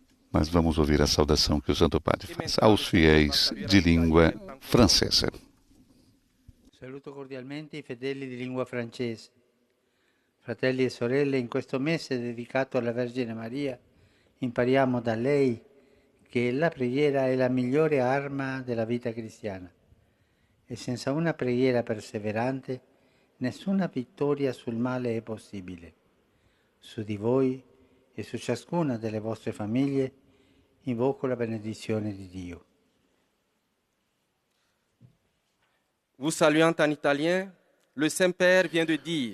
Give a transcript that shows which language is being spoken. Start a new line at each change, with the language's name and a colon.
Portuguese: Mas vamos ouvir a saudação que o Santo Padre faz aos fiéis de língua francesa.
Italian: Saluto cordialmente i fedeli di lingua francese. Fratelli e sorelle, in questo mese dedicato alla Vergine Maria, impariamo da lei che la preghiera è la migliore arma della vita cristiana e senza una preghiera perseverante nessuna vittoria sul male è possibile. Su di voi e su ciascuna delle vostre famiglie invoco la benedizione di Dio.
French: Vous saluant en italien, le Saint-Père vient de dire: